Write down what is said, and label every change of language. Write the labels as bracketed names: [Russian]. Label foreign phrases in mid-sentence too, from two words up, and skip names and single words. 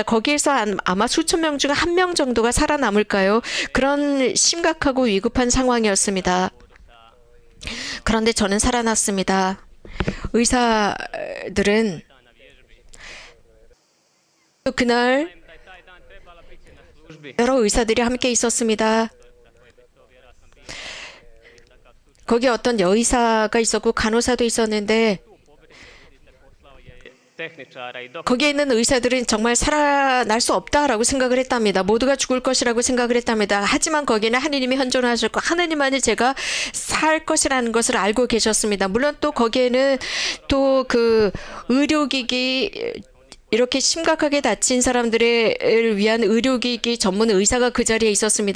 [Korean] 거기에서 아마 수천 명 중 한 명 정도가 살아남을까요? 그런 심각하고 위급한 상황이었습니다. 그런데 저는 살아났습니다. 의사들은 또 그날 [Croatian] taj dan trebala biti na službi. [Korean] 여러 의사들이 함께 있었습니다. 거기 어떤 여의사가 있었고 간호사도 있었는데 [Croatian] Tehničara i doktora. [Korean] 거기에 있는 의사들은 정말 살아날 수 없다라고 생각을 했답니다. 모두가 죽을 것이라고 생각을 했답니다. 하지만 거기는 하느님이 현존하셨고 하느님만이 제가 살 것이라는 것을 알고 계셨습니다. 물론 또 거기에는 또 그 의료기기 이렇게 심각하게 다친 사람들을 위한 의료기기 전문 의사가 그 자리에 있었습니다.